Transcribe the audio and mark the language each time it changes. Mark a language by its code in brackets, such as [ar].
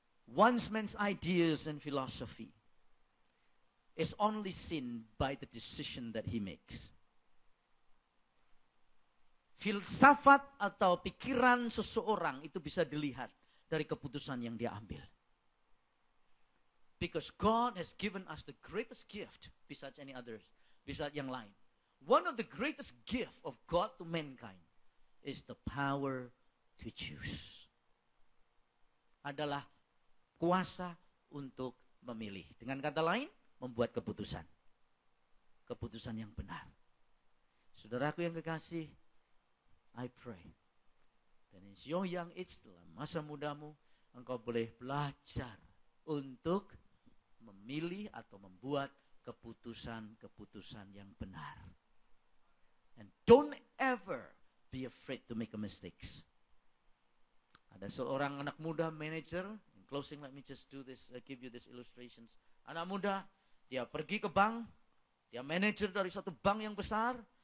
[en] Once man's ideas and philosophy is only seen by the decision that he makes. [id] Filsafat atau pikiran seseorang itu bisa dilihat dari keputusan yang dia ambil. [en] Because God has given us the greatest gift besides any others, [id] besides yang lain. [en] One of the greatest gift of God to mankind is the power to choose. [id] Adalah kuasa untuk memilih. Dengan kata lain, membuat keputusan. Keputusan yang benar. Saudaraku yang kekasih, [en] I pray. [id] Dan [en] in your young age, [id] dalam masa mudamu, engkau boleh belajar untuk memilih atau membuat keputusan-keputusan yang benar. [en] And don't ever be afraid to make a mistakes. [id] Ada seorang anak muda manager. [en] In closing, let me just do this, give you these illustrations. [id] Anak muda, dia pergi ke bank, dia manager dari satu bank yang besar.